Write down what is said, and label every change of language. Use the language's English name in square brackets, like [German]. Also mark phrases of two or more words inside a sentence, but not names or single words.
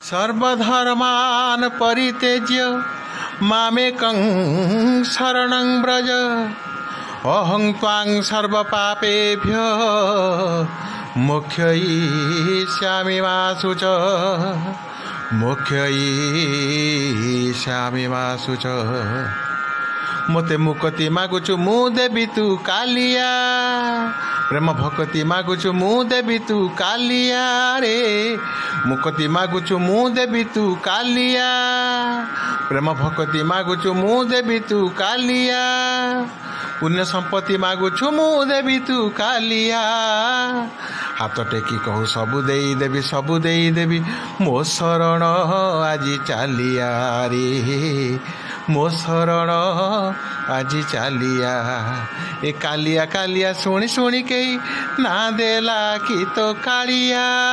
[Sanskrit] सर्वधर्मान परित्यज्य मामेकं शरणं व्रज अहं त्वां सर्वपापेभ्यो मोक्षयिष्यामि मा शुच मोक्षयिष्यामि मा शुच [Odia] ମତେ ମୁକ୍ତି ମାଗୁଛୁ ମୁ ଦେବୀ ତୁ କାଳିଆ ପ୍ରେମ ଭକ୍ତି ମାଗୁଛୁ ମୁ ଦେବୀ ତୁ କାଳିଆ ରେ ମୁକ୍ତି ମାଗୁଛୁ ମୁ ଦେବୀ ତୁ କାଳିଆ ପ୍ରେମ ଭକ୍ତି ମାଗୁଛୁ ମୁ ଦେବୀ ତୁ କାଳିଆ ପୁଣ୍ୟ ସମ୍ପତ୍ତି ମାଗୁଛୁ ମୁ ଦେବୀ ତୁ କାଳିଆ ହାତ ଟେକି କହୁ ସବୁ ଦେଇ ଦେବୀ ମୋ ଶରଣ ଆଜ ଚାଲିଆ ରେ ମୋ ଶରଣ ଆଜ ଚାଲିଆ ଏ କାଳିଆ କାଳିଆ ଶୁଣି ଶୁଣି କହି ନା ଦେଲା କି ତୋ କାଳିଆ